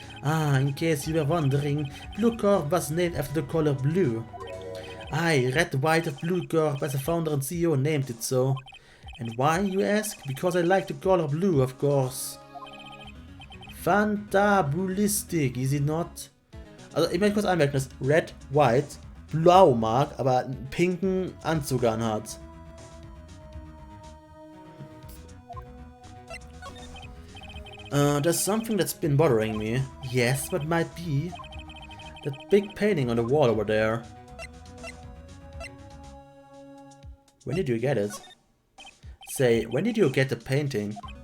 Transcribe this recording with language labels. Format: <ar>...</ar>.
<en>Ah, in case you were wondering, Blue Corp was named after the color blue. I, Red White of Blue Corp, as the founder and CEO, named it so. And why, you ask? Because I like the color blue, of course. Fantabulistic, is it not?</en> <de>Also, ich möchte kurz anmerken, dass Red White blau mag, aber einen pinken Anzug anhat.</de> <en>There's something that's been bothering me. Yes, what might be? That big painting on the wall over there. When did you get it? Say, when did you get the painting?</en>